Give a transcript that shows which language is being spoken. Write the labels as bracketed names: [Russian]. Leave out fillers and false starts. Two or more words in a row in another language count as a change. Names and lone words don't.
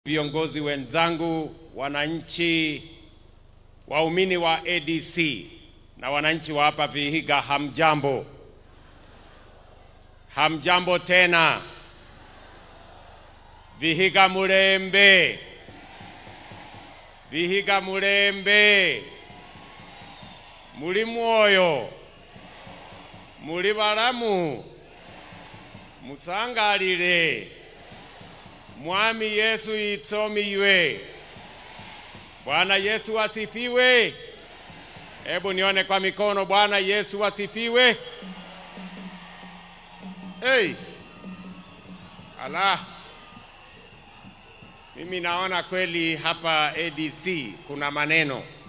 [Swahili] Viongozi wenzangu, wananchi, waumini wa ADC na wananchi wa hapa Vihiga, hamjambo. Hamjambo tena. Vihiga mulembe. Vihiga mulembe. [Luyia] Muli mwoyo. Muli balamu. Musangalile. Mwami Yesu itomiwe. [Swahili] Bwana Yesu asifiwe. Hebu nione kwa mikono. Bwana Yesu asifiwe. Hey. Allah. Mimi naona kweli hapa ADC kuna maneno.